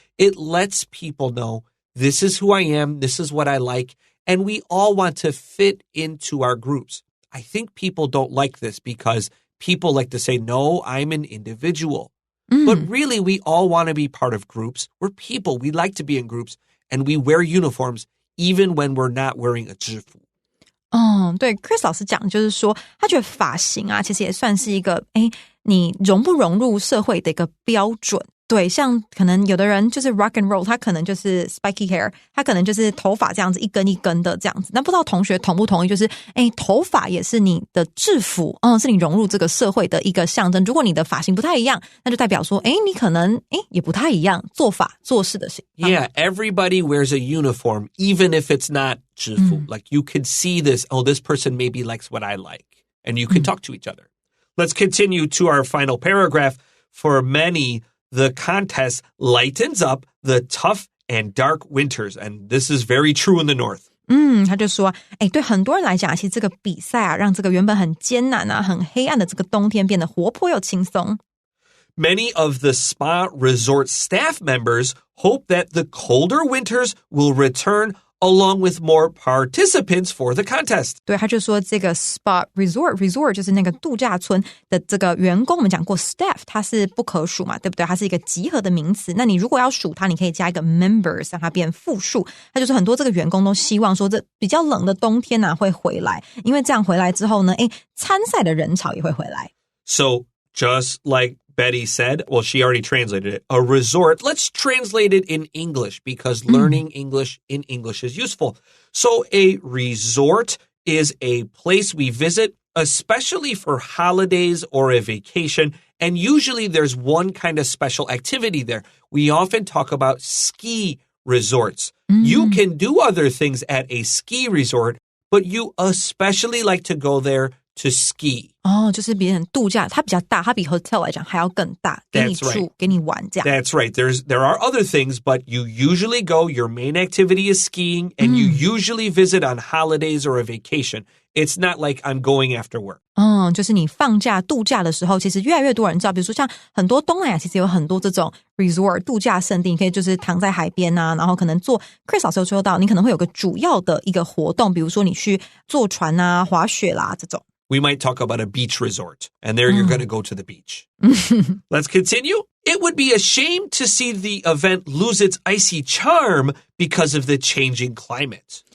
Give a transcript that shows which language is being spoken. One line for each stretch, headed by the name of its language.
English: It lets people know this is who I am, this is what I like, and we all want to fit into our groups. I think people don't like this because people like to say, no, I'm an individual. But really, we all want to be part of groups. We're people. We like to be in groups. And we wear uniforms even when we're not wearing a 制服。
Chinese: 对 Chris 老师讲就是说他觉得发型啊其实也算是一个你融不融入社会的一个标准。对，像可能有的人就是
English: rock and roll，
Chinese: 他可能就是
English: spiky hair，
Chinese: 他可能就是头发这样子一根一根的这样子。那不知道同学同不同意，就是头发也是你的制服，是你融入这个社会的一个象征。如果你的发型不太一样，那就代表说你可能也不太一样，做法做事的事。
English: Yeah, everybody wears a uniform even if it's not 制服。 Like you could see this, this person maybe likes what I like, and you can talk to each other. Let's continue to our final paragraph. For many, the contest lightens up the tough and dark winters. And this is very true in the north.
Chinese: 他就说对很多人来讲其实这个比赛啊让这个原本很艰难啊很黑暗的这个冬天变得活泼又轻松。
English: Many of the spa resort staff members hope that the colder winters will return along with more participants for the contest.
Chinese: 对，他就说这个 spa resort 就是那个度假村的这个员工，我们讲过 staff 它是不可数嘛，对不对？它是一个集合的名词。那你如果要数它，你可以加一个 members 让它变复数。他就说很多这个员工都希望说这比较冷的冬天啊会回来，因为这样回来之后呢，参赛的人潮也会回来。
English: So just like Betty said, well, she already translated it, a resort. Let's translate it in English because learning English in English is useful. So a resort is a place we visit, especially for holidays or a vacation. And usually there's one kind of special activity there. We often talk about ski resorts. You can do other things at a ski resort, but you especially like to go there to ski.
Chinese: 就是别人度假，它比较大，它比 hotel 来讲还要更大，给你住，给你玩这样。
English: That's right. There are other things, but you usually go, your main activity is skiing, and you usually visit on holidays or a vacation. It's not like I'm going after work.
Chinese: 就是你放假度假的时候，其实越来越多人知道，比如说像很多东南亚其实有很多这种 resort 度假胜地，你可以就是躺在海边啊，然后可能做 Chris 老师有说到，你可能会有个主要的一个活动，比如说你去坐船啊、滑雪啦这种。
English: We might talk about a beach resort, and there you're going to go to the beach. Let's continue. It would be a shame to see the event lose its icy charm because of the changing climate.